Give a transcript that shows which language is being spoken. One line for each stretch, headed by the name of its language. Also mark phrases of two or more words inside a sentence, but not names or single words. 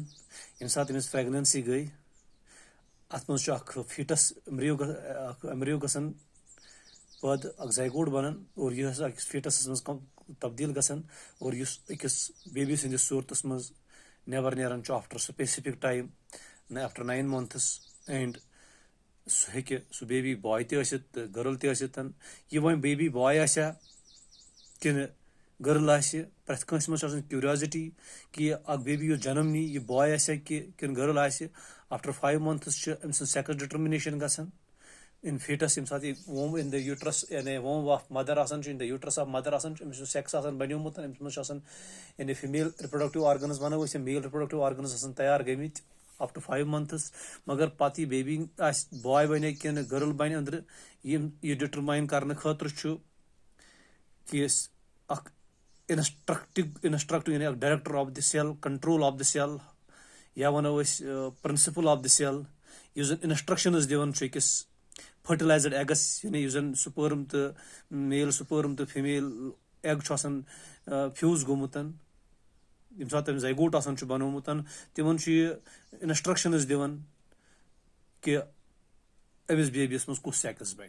Kashmiri: ییٚمہِ ساتہٕ أمِس پریگننسی گٔے, اَتھ منٛز چھُ اکھ
English: fetus embryo
Kashmiri: گژھان پٲدٕ, اکھ زایگوٹ بنان, اور یہِ ہسا أکِس فیٖٹسس منٛز تبدیٖل گژھان, اور یُس أکِس بیبی سٕنٛدِس صوٗرتس منٛز نٮ۪بر نیران چھُ
English: after specific time, after 9 months.
Kashmiri: اینڈ سُہ ہیٚکہِ سُہ
English: baby boy
Kashmiri: تہِ ٲسِتھ تہٕ گٔرل تہِ ٲسِتھ. یہِ وۄنۍ
English: baby boy
Kashmiri: آسیا کِنہٕ گٔرل آسہِ, پرٛٮ۪تھ کٲنٛسہِ منٛز چھِ آسان کیوٗریازٹی کہِ یہِ اکھ بیبی یُس جنم نی, یہِ باے آسیا کِنہٕ گٔرل آسہِ.
English: after 5 months
Kashmiri: چھِ أمۍ سٕنٛز
English: sex determination
Kashmiri: گژھان
English: in fetus.
Kashmiri: ییٚمہِ ساتہٕ یہِ
English: womb in the uterus,
Kashmiri: یعنی
English: womb of mother
Kashmiri: آسان چھُ,
English: in the uterus of mother
Kashmiri: آسان چھُ, أمِس چھُ سیکس آسان بنیومُت, أمِس منٛز چھُ آسان یعنی
English: female reproductive organs
Kashmiri: ونو أسۍ, یا
English: male reproductive organs
Kashmiri: آسان تیار گٔمٕتۍ
English: up to 5 months.
Kashmiri: مگر پتہٕ یہِ بیبی آسہِ باے بنے کِنہٕ گٔرل بنہِ أنٛدرٕ, یہِ ڈِٹرماین کرنہٕ خٲطرٕ چھُ کہِ اکھ انسٹرکٹو یعنی اکھ
English: director of the cell, control of the cell,
Kashmiri: یا ونو أسۍ
English: principal of the cell,
Kashmiri: یُس زن انسٹرکشنز دِوان چھُ أکِس
English: fertilized eggs,
Kashmiri: یعنی یُس زن سپرم تہٕ
English: male sperm
Kashmiri: تہٕ
English: female egg
Kashmiri: چھُ آسان فیوٗز گوٚمُت, ییٚمہِ ساتہٕ تٔمۍ زایگوٹ آسان چھُ بنومُت, تِمن چھُ یہِ انسٹرکشنز دِوان کہِ أمِس بیبیس منٛز کُس سیکس بنہِ.